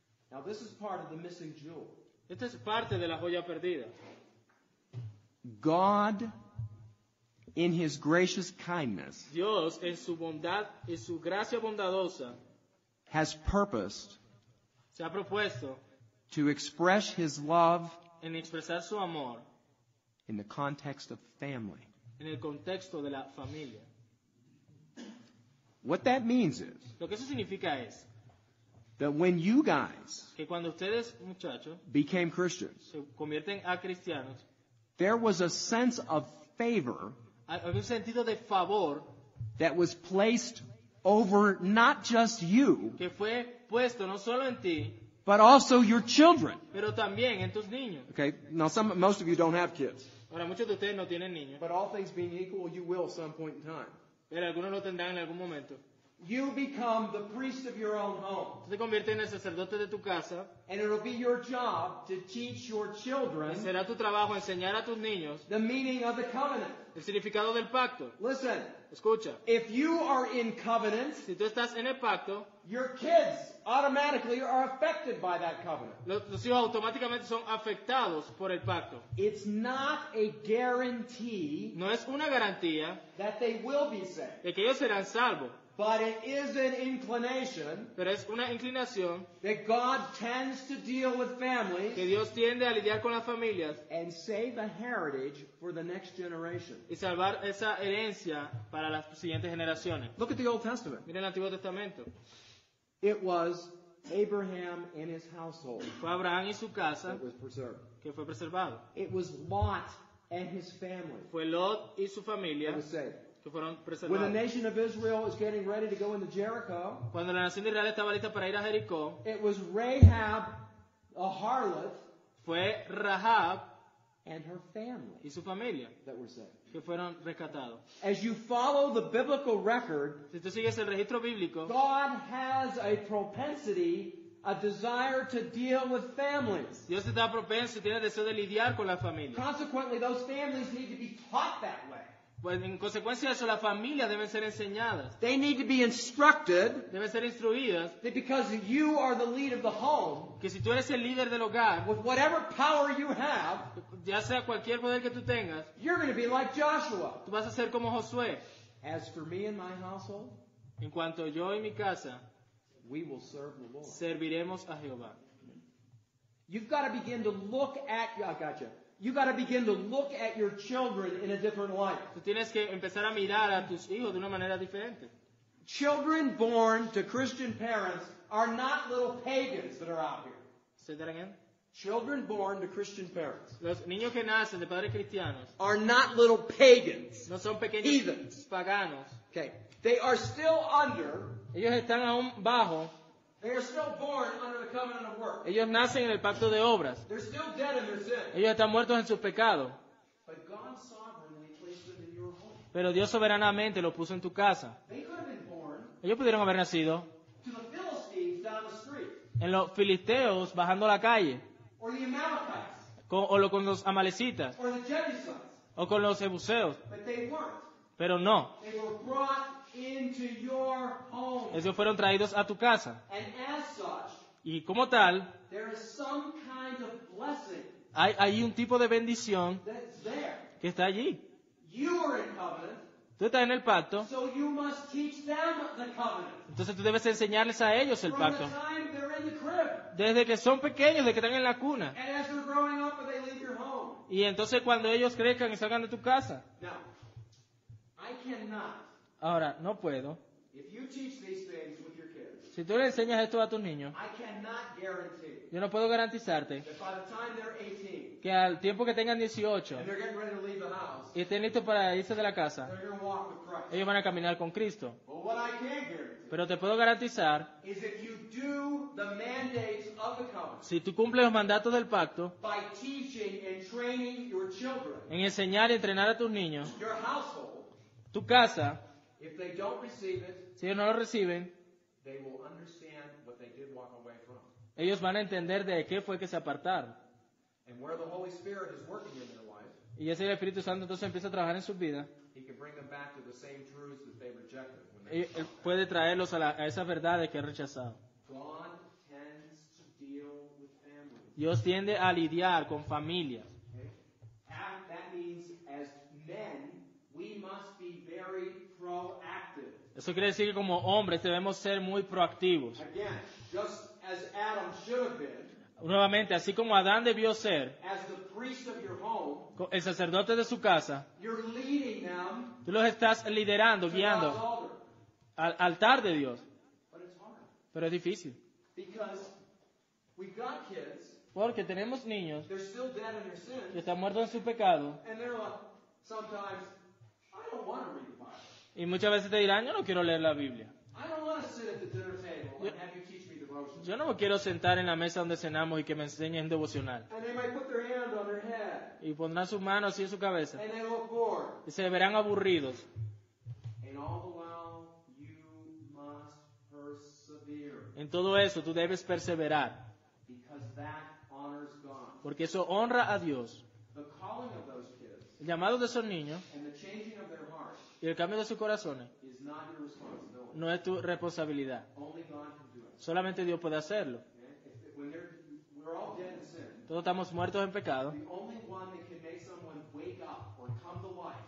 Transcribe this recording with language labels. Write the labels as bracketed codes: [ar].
[en] Now this is part of the missing jewel. [es] Esta es parte de la joya perdida. [en] God, in His gracious kindness, [es] Dios, en su bondad y su gracia bondadosa, [en] has purposed [es] se ha propuesto [en] to express His love [es] en expresar su amor [en] in the context of family. [es] en el contexto de la familia. [en] What that means is [es] Lo que eso significa es [en] that when you guys [es] que cuando ustedes, muchachos, [en] became Christians, [es] se convierten a cristianos, [en] there was a sense of favor [es] hay un sentido de favor [en] that was placed over not just you, [es] que fue puesto no solo en ti, [en] but also your children. [es] pero también en tus niños. [en] Okay, now most of you don't have kids, [es] Ahora, muchos de ustedes no tienen niños, [en] but all things being equal, you will at some point in time. [es] pero algunos lo tendrán en algún momento. [en] You become the priest of your own home, [es] Tú te conviertes en el sacerdote de tu casa [en] and it'll be your job to teach your [es] y [en] children [es] será tu trabajo enseñar a tus niños [en] the meaning of the covenant. [es] el significado del pacto. [en] Listen, [es] Escucha, [en] if you are in covenant, [es] si tú estás en el pacto, [en] your kids automatically are affected by that covenant. [es] Los hijos automáticamente son afectados por el pacto. [en] It's not a guarantee [es] No es una garantía [en] that they will be saved, [es] de que ellos serán salvos, [en] but it is an inclination [es] pero es una inclinación [en] that God tends to deal with families [es] que Dios tiende a lidiar con las familias [en] and save a heritage for the next generation. [es] y salvar esa herencia para las siguientes generaciones. [en] Look at the Old Testament. [es] Miren el Antiguo Testamento. [en] It was Abraham and his household [es] Fue Abraham y su casa [en] that was preserved. [es] que fue preservado. [en] It was Lot and his family [es] Fue Lot y su [en] that [es] familia [en] was saved. [es] que fueron [en] When the [es] preservados. [en] nation of Israel was getting ready to go into Jericho, [es] Cuando la nación de Israel estaba lista para ir a Jericó, [en] it was Rahab, a harlot, [es] fue Rahab [en] and her family [es] y su familia [en] that were saved. [es] que fueron rescatados. [en] As you follow the biblical record, [es] Si tú sigues el registro bíblico, [en] God has a propensity, a desire to deal with families. [es] Dios está propenso y tiene deseo de lidiar con la familia. [en] Consequently, those families need to be taught that way. [es] Pues en consecuencia de eso, las familias deben ser enseñadas, [en] They need to be instructed [es] deben ser instruidas, [en] that because you are the lead of the home, [es] que si tú eres el líder del hogar, [en] with whatever power you have, [es] ya sea cualquier poder que tú tengas, [en] you're going to be like Joshua. [es] tú vas a ser como Josué. [en] As for me and my household, [es] En cuanto yo y mi casa, [en] we will serve the Lord. [es] serviremos a Jehová. [en] You've got to begin to look at, I gotcha. You've got to begin to look at your children in a different light. [es] Tú tienes que empezar a mirar a tus hijos de una manera diferente. [en] Children born to Christian parents are not little pagans that are out here. ¿Se that again? Children born to Christian parents [es] Los niños que nacen de padres cristianos [en] are not little pagans. [es] no son pequeños [en] Heathens. [es] paganos. [en] Okay. They are still under, [es] Ellos están aún bajo, [en] they are still born under the covenant of work. [es] ellos nacen en el pacto de obras. [en] They're still dead in their sin. [es] Ellos están muertos en sus pecados. [en] But God sovereignly placed them in your home. [es] Pero Dios soberanamente los puso en tu casa. [en] They could have been born [es] Ellos pudieron haber nacido [en] to the Philistines down the street, [es] en los filisteos bajando la calle, [en] or the Amalekites, [es] con los amalecitas, [en] or the Jebusites. [es] o con los ebuseos. [en] But they weren't. [es] Pero no, [en] They were brought into your home. [es] ellos fueron traídos a tu casa. [en] And as such, [es] Y como tal, [en] there is some kind of blessing [es] hay un tipo de bendición [en] that's there. [es] que está allí. [en] You are in covenant, [es] Tú estás en el pacto, [en] so you must teach them the covenant. [es] entonces tú debes enseñarles a ellos el [en] From [es] pacto. [en] the time they're in the crib. [es] Desde que son pequeños, desde que están en la cuna. [en] And as they're growing up and they leave your home. [es] Y entonces cuando ellos crezcan y salgan de tu casa. [en] Now, I cannot, [es] Ahora, no puedo. [en] if you teach these things with your kids, [es] Si tú le enseñas esto a tus niños, [en] I cannot guarantee [es] yo no puedo garantizarte [en] that by the time they're 18 [es] que al tiempo que tengan 18 [en] and they're getting ready to leave the house, [es] y estén listos para irse de la casa, [en] they're going to walk with Christ. [es] ellos van a caminar con Cristo. [en] But what I can guarantee [es] Pero te puedo garantizar, [en] is if you do the mandates of the covenant [es] si tú cumples los mandatos del pacto, [en] by teaching and training your children, [es] en enseñar y entrenar a tus niños, [en] your household, [es] tu casa, [en] if they don't receive it, [es] si ellos no lo reciben, [en] they will understand what they did walk away from. [es] ellos van a entender de qué fue que se apartaron. [en] And where the Holy Spirit is working in their life, [es] Y ese Espíritu Santo entonces empieza a trabajar en sus vidas. [en] He can bring them back to the same truths that they rejected when they [es] Él puede traerlos a esas verdades que han rechazado. [en] God tends to deal with families. [es] Dios tiende a lidiar con familias. [en] Okay? That means as men, we must be very proactive. [es] Eso quiere decir que como hombres debemos ser muy proactivos. [en] Again, just as Adam should have been, [es] Nuevamente, así como Adán debió ser [en] as the priest of your home, [es] el sacerdote de su casa, [en] you're leading them [es] tú los estás liderando, [en] to God's [es] guiando [en] altar. [es] al altar de Dios. [en] But it's hard [es] Pero es difícil. [en] because we've got kids, [es] Porque tenemos niños [en] they're still dead in their [es] que [en] sins, [es] están muertos en su pecado [en] and they're like, sometimes, I don't want to read the Bible. [es] y muchas veces te dirán, yo no quiero leer la Biblia. [en] I don't want to sit at the dinner table and have you teach me devotion. [es] Yo no me quiero sentar en la mesa donde cenamos y que me enseñen devocional. [en] And they might put their hand on their head, [es] Y pondrán sus manos así en su cabeza. [en] and they look bored. [es] Y se verán aburridos. [en] And all the while, you must persevere, [es] En todo eso tú debes perseverar. [en] because that honors God. [es] Porque eso honra a Dios. [en] The calling of those kids [es] El llamado de esos niños [en] and the changing of their hearts [es] y el cambio de sus corazones [en] is not your responsibility. [es] no es tu responsabilidad. [en] Only God can do it. [es] Solamente Dios puede hacerlo. [en] We're all dead in sin. [es] Todos estamos muertos en pecado. [en] The only one that can make someone wake up or come to life